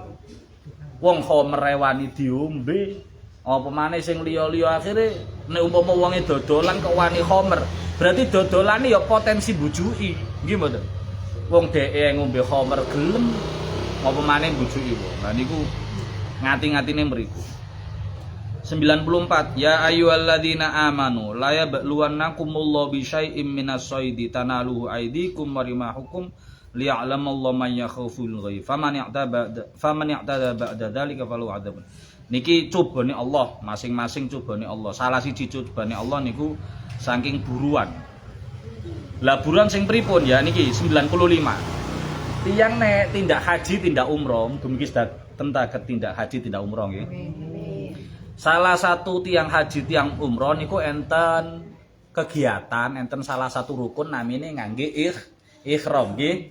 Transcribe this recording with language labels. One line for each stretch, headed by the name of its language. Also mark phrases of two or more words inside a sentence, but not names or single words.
Javanese: Wong khamr wani diombe, apa maneh sing liya-liya akhire nek umpama wonge dodolan kok wani khamr, berarti dodolane ya potensi bujuki, nggih mboten? Wong dheke ngombe khamr gelem apa maneh bujuki wong. Lah niku ngati-ngatine mriku.
Arabic: 94 يا أيها الذين آمنوا ليبلونكم الله بشيء من الصيد تناله أيديكم ورماحكم ليعلم الله من يخاف الغيب فمن اعتدى بعد ذلك فله عذاب.
Javanese: Niki cobane Allah, masing-masing cobane Allah. Salah siji cobane Allah niku saking buruan. Lah buruan sing pripun ya niki 95. Tiyang nek tindak haji, tindak umroh, dumugi tentaket tindak haji, tindak umroh nggih. Salah satu tiang haji, tiang umroh niku enten kegiatan, enten salah satu rukun namine ngangge ihram nggih.